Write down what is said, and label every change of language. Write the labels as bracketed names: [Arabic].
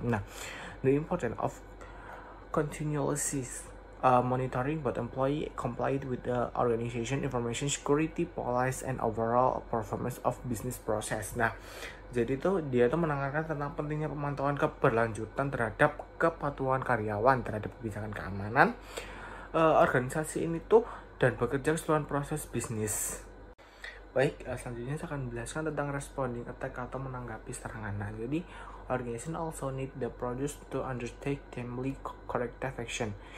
[English] Nah, the importance of continuous monitoring both employee complied with the organization information security policy and overall performance of business process. [Indonesian] Nah, jadi dia menekankan tentang pentingnya pemantauan keberlanjutan terhadap kepatuhan karyawan terhadap kebijakan keamanan organisasi ini dan bekerja keseluruhan proses bisnis. Baik, selanjutnya saya akan menjelaskan tentang responding attack atau menanggapi serangan. Nah, jadi [English] organization also need the produce to undertake timely corrective action.